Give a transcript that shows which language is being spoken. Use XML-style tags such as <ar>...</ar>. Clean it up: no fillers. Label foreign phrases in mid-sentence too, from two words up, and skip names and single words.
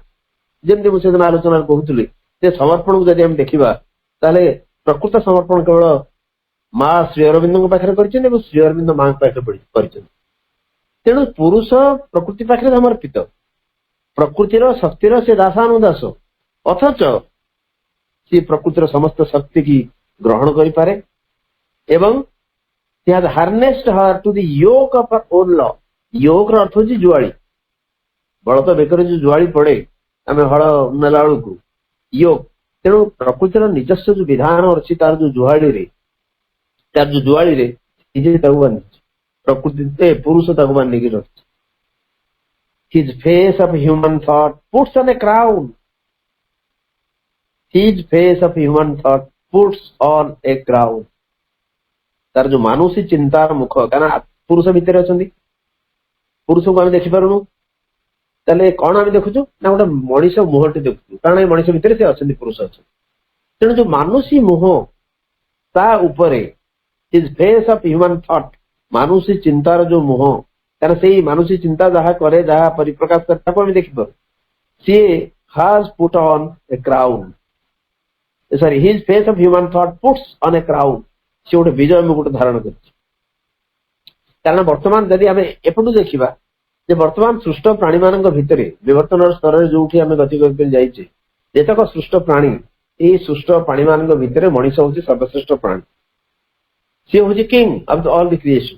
<or>ଯେମିତି ମୁଁ ସେଦିନ ଆଲୋଚନାରେ କହୁଥିଲି ଯେ ସମର୍ପଣକୁ ଯଦି ଆମେ ଦେଖିବା, ତାହେଲେ ପ୍ରକୃତ ସମର୍ପଣ କେବଳ ମା ଶ୍ରୀ ଅରବିନ୍ଦଙ୍କ ପାଖରେ କରିଛନ୍ତି ଏବଂ ଶ୍ରୀ ଅରବିନ୍ଦ ମାଙ୍କ ପାଖରେ କରିଛନ୍ତି। ତେଣୁ ପୁରୁଷ ପ୍ରକୃତି ପାଖରେ ସମର୍ପିତ, ପ୍ରକୃତିର ଶକ୍ତିର ସେ ଦାସାନୁଦାସ, ଅଥଚ ସେ ପ୍ରକୃତିର ସମସ୍ତ ଶକ୍ତି କି ଗ୍ରହଣ କରିପାରେ ଏବଂ</or> <en>he has harnessed her to the yoke of her own law.</en> <or>yoke ର ଅର୍ଥ ହଉଛି ଜୁଆଳି। ବଳଦ ବେକରେ ଯୋଉ ଜୁଆଳି ପଡେ ଆମେ ହଳ ନେଲା ବେଳକୁ yoke। ତେଣୁ ପ୍ରକୃତିର ନିଜସ୍ୱ ଯୋଉ ବିଧାନ ଅଛି ତାର ଯୋଉ ଜୁଆଳିରେ ନିଜେ ତାକୁ ବାନ୍ଧିଛି, ପ୍ରକୃତି ପୁରୁଷ ତାକୁ ବାନ୍ଧିକି ରଖିଛି।</or> <en>his face of human thought puts on a crown. his face of human thought puts on a crown.</en> <or>ତାର ଯୋଉ ମାନୁଷୀ ଚିନ୍ତାର ମୁଖ, କାରଣ ପୁରୁଷ ଭିତରେ ଅଛନ୍ତି, ପୁରୁଷକୁ ଆମେ ଦେଖିପାରୁନୁ, ତାହେଲେ କଣ ଆମେ ଦେଖୁଛୁ ନା ଗୋଟେ ମଣିଷ ମୁହଁଟି ଦେଖୁଛୁ, କାରଣ ଏ ମଣିଷ ଭିତରେ ସେ ଅଛନ୍ତି, ପୁରୁଷ ଅଛନ୍ତି। ତେଣୁ ଯୋଉ ମାନୁଷୀ ମୁହଁ ତା ଉପରେ</or> <en>his face of human thought,</en> <or>ମାନୁଷୀ ଚିନ୍ତାର ଯୋଉ ମୁହଁ, କାରଣ ସେଇ ମାନୁଷୀ ଚିନ୍ତା ଯାହା କରେ, ଯାହା ପରିପ୍ରକାଶ କରେ ତାକୁ ଆମେ ଦେଖିପାରୁ।</or> <en>ସିଏ has put on a crown. sorry, his face of human thought puts on a crown.</en> <or>ସେ ଗୋଟେ ବିଜୟ ମୁକୁଟ ଧାରଣ କରିଛି। କାରଣ ବର୍ତ୍ତମାନ ଯଦି ଆମେ ଏପଟୁ ଦେଖିବା ଯେ ବର୍ତ୍ତମାନ ସୃଷ୍ଟ ପ୍ରାଣୀ ମାନଙ୍କ ଭିତରେ ବିବର୍ତ୍ତନର ସ୍ତରରେ ଯୋଉଠି ଆମେ ଗତି କରି ଯାଇଛେ, ଯେତେକ ସୃଷ୍ଟ ପ୍ରାଣୀ, ଏଇ ସୃଷ୍ଟ ପ୍ରାଣୀ ମାନଙ୍କ ଭିତରେ ମଣିଷ ହଉଛି ସର୍ବଶ୍ରେଷ୍ଠ ପ୍ରାଣୀ। ସିଏ ହଉଛି</or> <en>king of all the creation.</en>